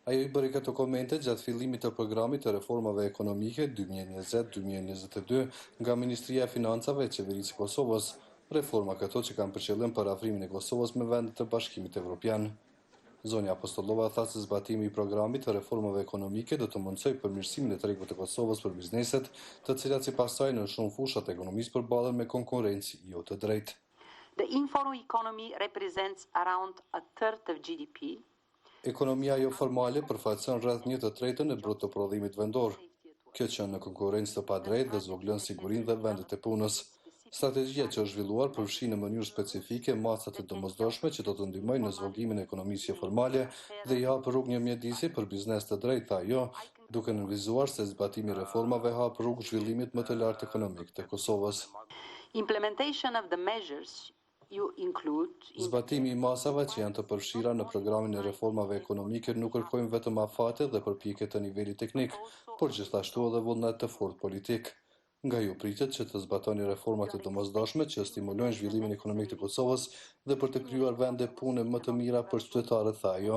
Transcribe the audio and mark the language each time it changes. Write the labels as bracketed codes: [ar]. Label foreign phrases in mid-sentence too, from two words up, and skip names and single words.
[sq] Ajo i bëri këto komente gjatë fillimit të programit të reformave ekonomike 2020-2022 nga Ministria e Financave e Qeverisë së Kosovës, reforma këto që kanë për qëllim parafrimin e Kosovës me vendet të Bashkimit Evropian. Zonja Apostolova tha se zbatimi i programit të reformave ekonomike do të mundsojë përmirësimin e tregut të Kosovës për bizneset, të cilat sipas saj në shumë fusha të ekonomisë përballen me konkurrencë jo të drejtë. [en] The informal economy represents around a third of GDP. [sq] Ekonomia jo formale përfaqëson rreth 1/3 e brutoprodhimit vendor. Kjo që në konkurrencë të padrejtë dhe zvoglon sigurinë dhe vendet e punës. Strategjia që është zhvilluar përfshin në mënyrë specifike masat e domosdoshme që do të ndihmojnë në zvoglimin e ekonomisë jo formale dhe i hap rrugë një mjedisi për biznes të drejtë ajo, duke nënvizuar se zbatimi i reformave hap rrugë zhvillimit më të lartë ekonomik të Kosovës. [en] Implementation of the measures [sq] Zbatimi i masave që janë të përfshira në programin e reformave ekonomike nuk kërkojnë vetëm afate dhe përpjekje të nivelit teknik, por gjithashtu edhe vullnet të fortë politik. Nga ju pritet që të zbatoni reformat e domosdoshme që stimulojnë zhvillimin ekonomik të Kosovës dhe për të krijuar vende pune më të mira për qytetarët, tha ajo.